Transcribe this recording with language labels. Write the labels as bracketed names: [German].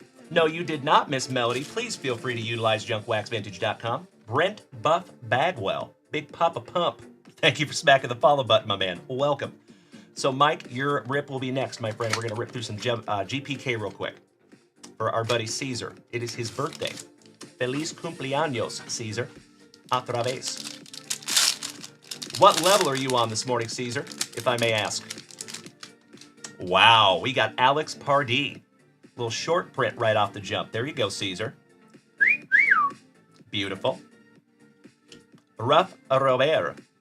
[English] No, you did not, Miss Melody. Please feel free to utilize junkwaxvintage.com. Brent Buff Bagwell, Big Papa Pump. Thank you for smacking the follow button, my man. Welcome. So, Mike, your rip will be next, my friend. We're going to rip through some GPK real quick for our buddy Caesar. It is his birthday. [Spanish] Feliz cumpleaños, Caesar. Otra vez. [English] What level are you on this morning, Caesar, if I may ask? Wow, we got Alex Pardee. Little short print right off the jump. There you go, Caesar. Beautiful. Ruff Robert.